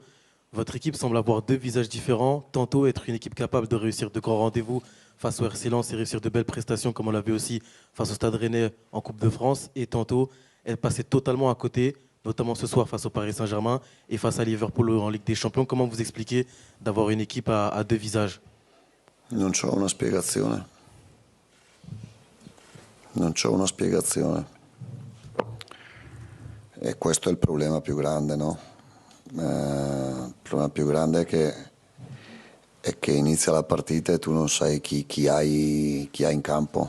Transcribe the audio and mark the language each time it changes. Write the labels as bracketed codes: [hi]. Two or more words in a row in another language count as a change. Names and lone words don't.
[fr] Votre équipe semble avoir 2 visages différents. Tantôt être une équipe capable de réussir de grands rendez-vous face au RC Lens et réussir de belles prestations comme on l'a vu aussi face au Stade Rennais en Coupe de France. Et tantôt, elle passait totalement à côté, notamment ce soir face au Paris Saint-Germain et face à Liverpool en Ligue des Champions. Comment vous expliquez d'avoir une équipe à 2 visages ? [it] Non c'ho una spiegazione. Non c'ho una spiegazione. E questo è il problema più grande, no? Il problema più grande è che inizia la partita e tu non sai chi hai in campo.